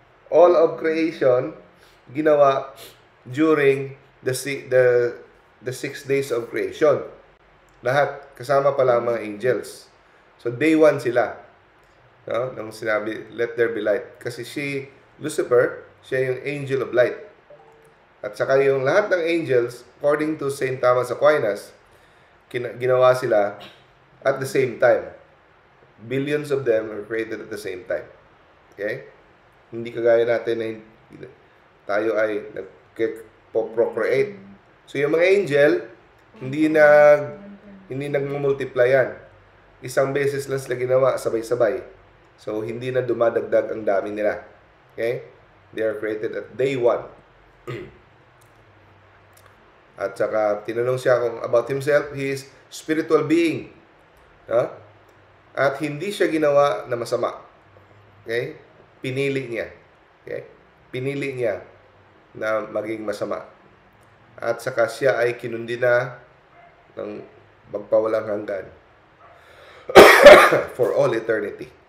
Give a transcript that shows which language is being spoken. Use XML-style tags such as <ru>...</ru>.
<en>All of creation</en> <tl>ginawa</tl> <en>during the 6 days of creation.</en> <tl>Lahat, kasama pala ang mga angels. So, day 1 sila. Nang sinabi,</tl> <en>let there be light.</en> <tl>Kasi Lucifer, siya yung</tl> <en>angel of light.</en> <tl>At saka yung lahat ng angels,</tl> <en>according to St. Thomas Aquinas,</en> <tl>ginawa sila</tl> <en>at the same time. Billions of them were created at the same time. Okay?</en> <tl>Hindi kagaya natin na tayo ay nag-procreate. So yung mga angel, hindi Hindi nagmumultiply yan. Isang beses lang sila ginawa, sabay-sabay. So, hindi na dumadagdag ang dami nila.</tl> <en>Okay? They are created at day 1.</en> <tl>At saka, tinanong siya kung</tl> <en>about himself, he is spiritual being. Ha?</en> <tl>At hindi siya ginawa na masama. Okay? Pinili niya. Okay? Pinili niya na maging masama. At saka siya ay kinundi na ng magpawalang hanggan</tl> <en>for all eternity.</en>